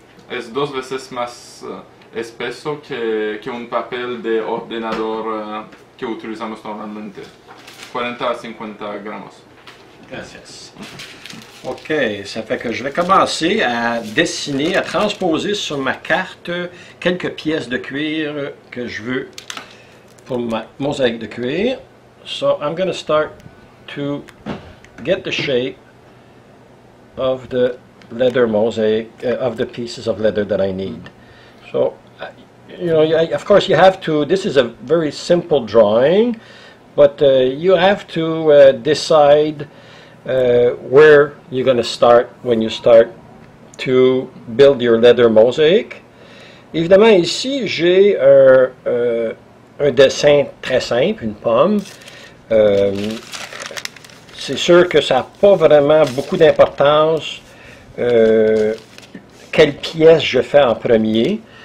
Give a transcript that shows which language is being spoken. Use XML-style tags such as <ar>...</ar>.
<es>Es dos veces más espeso que un papel de ordenador que utilizamos normalmente. 40 a 50 gramos. Gracias.</es> <fr>OK, ça fait que je vais commencer à dessiner, à transposer sur ma carte quelques pièces de cuir que je veux pour ma mosaïque de cuir.</fr> <en>So I'm going to start to get the shape of the leather mosaic, of the pieces of leather that I need. So, you know, of course you have to, this is a very simple drawing, but you have to decide where you're going to start when you start to build your leather mosaic.</en> <fr>Évidemment, ici, j'ai un dessin très simple, une pomme. C'est sûr que ça n'a pas vraiment beaucoup d'importance quelle pièce je fais en premier.</fr>